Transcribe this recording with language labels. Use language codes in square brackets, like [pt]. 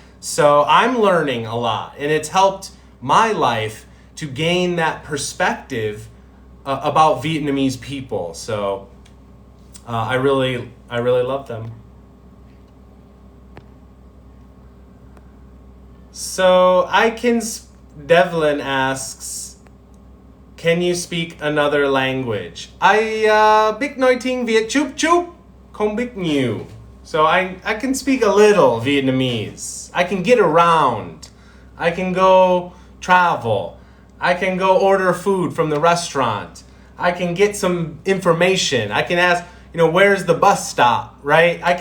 [en] So I'm learning a lot, and it's helped my life to gain that perspective about Vietnamese people. So I really love them. So Devlin asks, can you speak another language? [vi] Biết nói tiếng Việt chút chút, không biết nhiều. [en] So I can speak a little Vietnamese. I can get around. I can go travel. I can go order food from the restaurant. I can get some information. I can ask, you know, where's the bus stop, right?